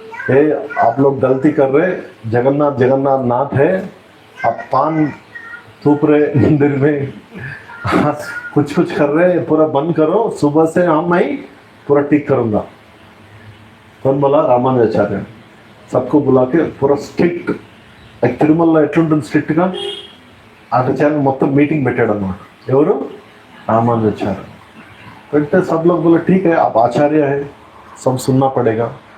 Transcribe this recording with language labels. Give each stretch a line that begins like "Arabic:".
Hindi: ఏ आप लोग गलती कर रहे, जगन्नाथ नाथ है, आप पान थूप रहे मंदिर में, कुछ कर रहे, पूरा बंद करो, सुबह से हम मैं पूरा ठीक करूँगा. कौन बोला? रामानुजाचार्य. सबको बुला के पूरा स्ट्रिक्ट,
Telugu: లైక్ తిరుమలలో ఎట్లుంటుంది స్ట్రిక్ట్గా ఆచార్య మొత్తం మీటింగ్ పెట్టాడు అన్నమాట. ఎవరు? రామానుజాచార్య.
Hindi: పెడితే सब लोग बोला ठीक है, आप आचार्य है, सब सुनना पड़ेगा.